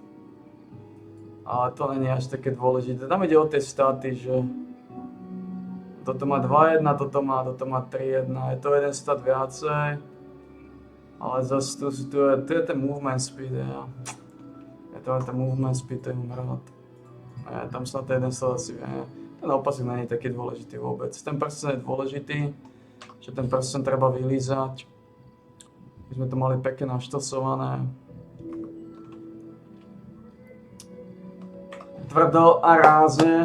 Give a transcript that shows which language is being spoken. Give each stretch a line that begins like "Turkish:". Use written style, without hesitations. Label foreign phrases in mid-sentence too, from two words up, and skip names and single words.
Slovak: Ale to není až také dôležité. Tam ide o tie staty, že toto má 2-1, toto má 3-1, je to jeden stat viacej. Ale zase tu je ten
English: movement speed,
Slovak: ja. Je to ten
English: movement speed,
Slovak: to mám rád. Ja, tam snad jeden stat asi vie. Ten opasok není taký dôležitý vôbec. Ten prsten je dôležitý, že ten prsten treba vylízať. My sme to mali pekne naštosované. Tvrdo a rázne.